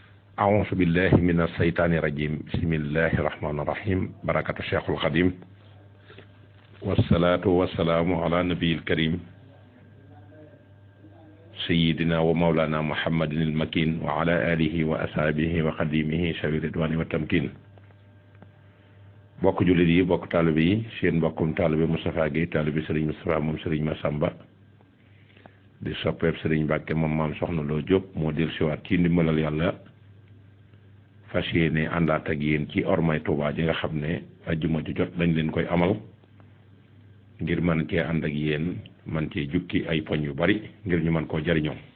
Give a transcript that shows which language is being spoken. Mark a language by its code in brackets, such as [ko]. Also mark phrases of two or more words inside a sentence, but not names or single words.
[ar] أعوذ بالله من الشيطان الرجيم بسم الله الرحمن الرحيم بركة الشيخ الخديم والصلاة والسلام على نبي الكريم سيدنا ومولانا محمد المكين وعلى آله وأصحابه وخديمه شوي الرضوان والتمكين [wo] bokk jullit yi bokk taalibe yi seen mbokkum taalibe Moustapha Guèye taalibe Serigne Moustapha moom Serigne Massamba di soppeeb Serigne Mbacke moom maam Soxna Lo Diop moo del siwaat ci ndimbalal yàlla fas yéene àndaat ak yéen ci ormay Touba ji nga xam ne ajjuma ju jot dañ leen koy amal ngir man cee ànd ak yéen man cee jukki ay poñ yu bari ngir ñu mën koo jariñoo